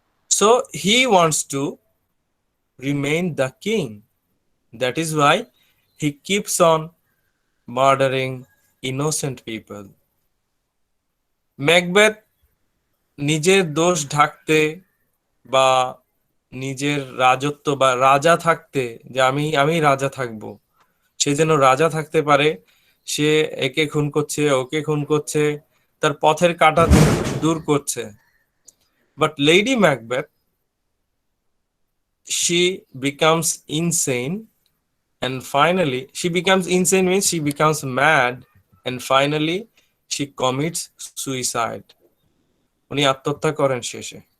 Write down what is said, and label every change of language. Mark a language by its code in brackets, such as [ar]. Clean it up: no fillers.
[en] So he wants to remain the king. That is why he keeps on murdering innocent people. [bn] Macbeth নিজের দোষ ঢাকতে বা নিজের রাজত্ব বা রাজা থাকতে, যে আমি রাজা থাকবো, সে যেন রাজা থাকতে পারে, সে একে খুন করছে, ওকে খুন করছে, তার পথের কাঁটা দূর করছে। [en] But lady Macbeth, she becomes insane, and finally she becomes insane means she becomes mad, and finally she commits suicide. [bn] উনি আত্মহত্যা করেন শেষে।